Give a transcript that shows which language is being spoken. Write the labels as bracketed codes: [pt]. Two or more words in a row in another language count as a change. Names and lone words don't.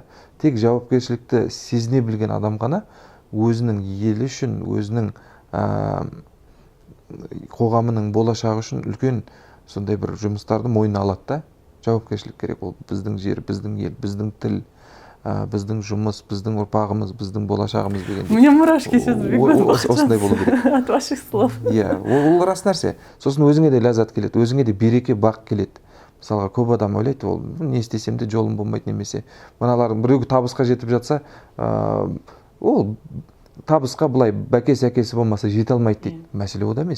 [kk] Тек жауапкершілікті сезіне білген адам ғана өзінің елі үшін, өзінің қоғамының болашағы үшін үлкен сондай бір жұмыстарды мойнына алады да. Жауапкершілік керек, ол біздің жер, біздің ел, біздің тіл, біздің жұмыс, біздің ұрпағымыз, біздің болашағымыз деген. [ru] Мне мурашки сейчас бегут. [kk] Осындай болу керек. [ru] От ваших слов. [kk] Ол рас нәрсе. Сосын өзіңе де ләззат келеді, өзіңе де береке, бақ келеді. Мысалға көп адам ойлайды, ол не істесем де жолым болмайды немесе. Мыналардың біреуге табысқа жетіп жатса, ол табысқа былай бәке-сәкесі болмаса жете алмайды дейді. Мәселе ода емес.